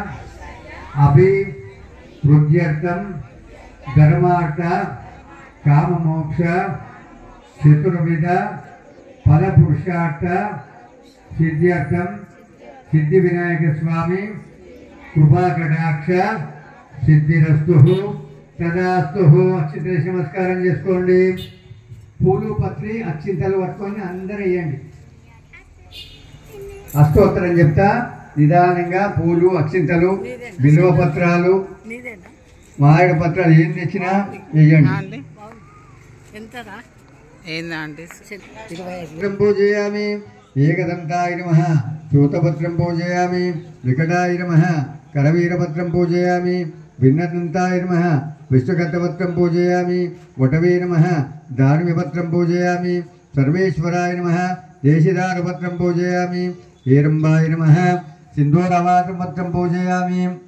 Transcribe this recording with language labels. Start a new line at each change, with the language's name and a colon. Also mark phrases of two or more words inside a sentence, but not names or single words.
Sanskrit: अभिवृद्ध्यर्थं धर्मार्थ काममोक्ष चतुर्विध फलपुरुषार्थ सिद्ध्यर्थं सिद्धिविनायक स्वामी कृपा कटाक्ष सिद्धिरस्तु तदास्तु अक्षिंतल नमस्कारं
Telugu: చేసుకోండి పూలు పత్రి అక్షింతలు పట్టుకొని అందరూ వేయండి అష్టోత్తరం చెప్తా నిదానంగా పూలు అక్షింతలు బిల్వ పత్రాలు మారేడు పత్రాలు ఏం తెచ్చినా వేయండి
Sanskrit: पूजयामि एकदंताय नमः चूतपत्रं पूजयामि विकटाय नमः करवीरपत्रं पूजयामि भिन्नदंताय नमः विष्णुकर्तपत्रं पूजयामि वटवे नमः दानवीपत्रं पूजयामि सर्वेश्वराय नमः देशिदारपत्रं पूजयामि हेरंबाय नमः सिंधूरावातपत्रं पूजयामि